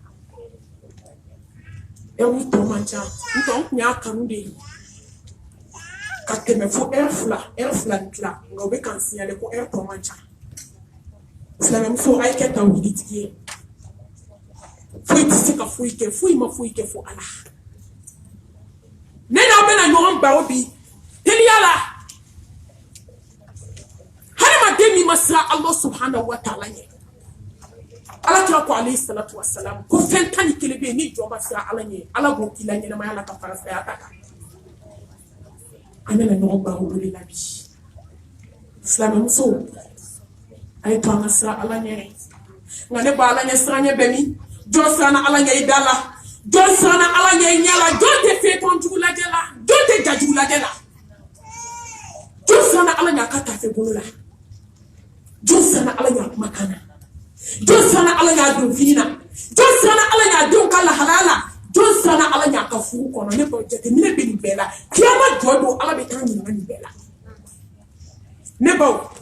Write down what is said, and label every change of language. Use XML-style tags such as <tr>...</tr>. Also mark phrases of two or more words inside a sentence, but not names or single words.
<bm>ni tɔ man ca n tɔ n kun y'a kanu de ye ka tɛmɛ fo fila ni tila nka o bɛ kan signale ko tɔ man ca silamɛmuso a ye kɛ tawhiditigi ye foyi tɛ se ka foyi kɛ foyi ma foyi kɛ fo ala ne n'aw bɛna ɲɔgɔn baro bi teliya la hadamaden min ma siran Allah</bm> <ar>سبحانه وتعالى</ar> <bm>ɲɛ ala kira ko</bm> <ar>عليه الصلاة والسلام</ar> <bm>ko fɛn tan ni kelen bɛ yen ni jɔn ma siran ala ɲɛ ala b'o k'i la ɲɛnamaya la ka fara saya ta kan an bɛna ɲɔgɔn baro o de la bi silamɛmusow a ye to an ka siran ala ɲɛ nka ne ba ala ɲɛ siran ɲɛ bɛ min jɔn siranna ala ɲɛ i da la jɔn siranna ala ɲɛ i ɲɛ la jɔn tɛ fɛn jugu lajɛ la jɔn tɛ jajugu lajɛ la jɔn siranna ala ɲɛ a ka tafe bolo la jɔn siranna ala ɲɛ a kumakan na jɔn siranna ala ɲɛ a don fini na jɔn siranna ala ɲɛ a denw ka lahalaya la jɔn siranna ala ɲɛ a ka furu kɔnɔ ne baw jateminɛ bɛ nin bɛɛ la kiyama jɔ don ala bɛ taa ɲininka nin bɛɛ la ne baw</bm>